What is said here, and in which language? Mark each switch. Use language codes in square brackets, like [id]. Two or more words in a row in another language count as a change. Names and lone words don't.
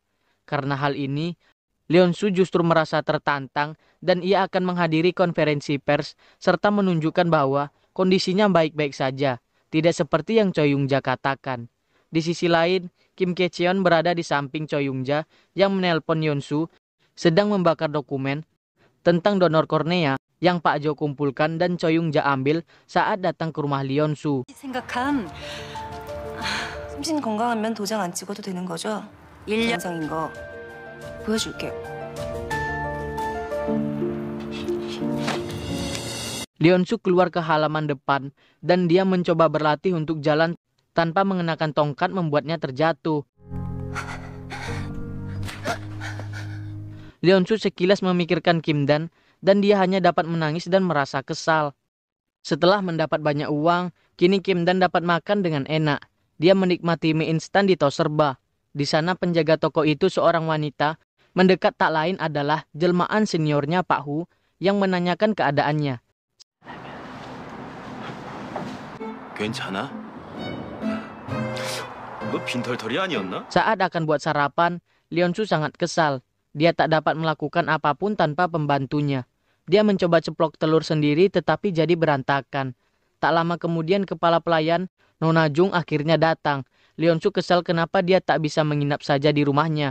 [id] Karena hal ini, Leon-su justru merasa tertantang dan ia akan menghadiri konferensi pers serta menunjukkan bahwa kondisinya baik-baik saja, tidak seperti yang Choi Yung-ja katakan. Di sisi lain, Kim Kye-cheon berada di samping Choi Yung-ja yang menelpon Yeon-su sedang membakar dokumen tentang donor kornea yang Pak Jo kumpulkan dan Choi Yung-ja ambil saat datang ke rumah Leon-su. [ko] 생각한 심신 건강하면 도장 안 찍어도 되는 거죠? 1년 영상인 거 보여줄게요. [id] Leon-su keluar ke halaman depan dan dia mencoba berlatih untuk jalan tanpa mengenakan tongkat membuatnya terjatuh. Leon-su sekilas memikirkan Kim Dan dan dia hanya dapat menangis dan merasa kesal. Setelah mendapat banyak uang, kini Kim Dan dapat makan dengan enak. Dia menikmati mie instan di Toserba. Di sana penjaga toko itu seorang wanita, mendekat tak lain adalah jelmaan seniornya Pak Hu yang menanyakan keadaannya. [ko] 괜찮아? 너 빈털털이 아니었나? [id] Saat akan buat sarapan, Leon-su sangat kesal. Dia tak dapat melakukan apapun tanpa pembantunya. Dia mencoba ceplok telur sendiri tetapi jadi berantakan. Tak lama kemudian kepala pelayan, Nona Jung akhirnya datang. Leon-su kesal kenapa dia tak bisa menginap saja di rumahnya.